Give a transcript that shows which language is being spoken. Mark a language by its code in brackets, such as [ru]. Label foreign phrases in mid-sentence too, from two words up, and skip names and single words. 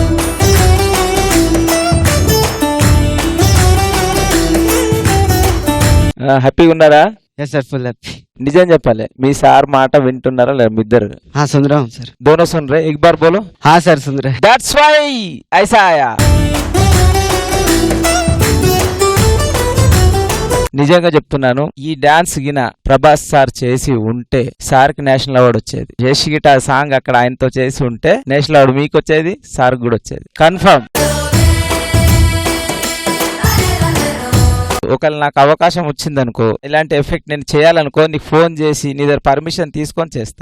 [te] హ్యాపీగా ఉన్నారా? సార్ [en] full happy. [te] నిజం చెప్పాలి, మీ సార్ మాట వింటున్నారా లేదా? మీ ఇద్దరు [hi] सुन रहा हूँ सर. दोनों सुन रहे? एक बार बोलो. हाँ सर सुन रहे. [en] That's why [hi] ऐसा आया. [te] నిజంగా చెప్తున్నాను, ఈ డాన్స్ గిన ప్రభాస్ సార్ చేసి ఉంటే సార్ కి [en] national award [te] వచ్చేది. యష్ గిట సాంగ్ అక్కడ ఆయనతో చేసి ఉంటే [en] national award [te] మీకు వచ్చేది, సార్ కూడా వచ్చేది కన్ఫర్మ్. ఒకవేళ నాకు అవకాశం వచ్చిందనుకో, ఇలాంటి ఎఫెక్ట్ నేను చేయాలనుకో, నీకు ఫోన్ చేసి నీ దగ్గర పర్మిషన్ తీసుకొని చేస్తా.